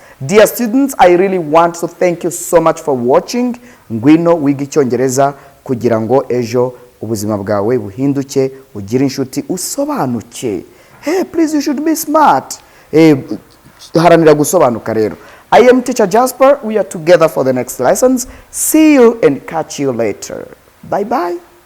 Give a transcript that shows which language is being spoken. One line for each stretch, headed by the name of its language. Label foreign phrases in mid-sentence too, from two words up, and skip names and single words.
English: Dear students, I really want to thank you so much for watching.
Kinyarwanda: Ngwino wiga Icyongereza kugira ngo ejo ubuzima bwawe buhinduke, ugire inshuti, usobanuke.
English: Hey, please, you should be smart.
Kinyarwanda: Haranira gusobanuka rero.
English: I am Teacher Jasper. We are together for the next lessons. See you and catch you later. Bye-bye.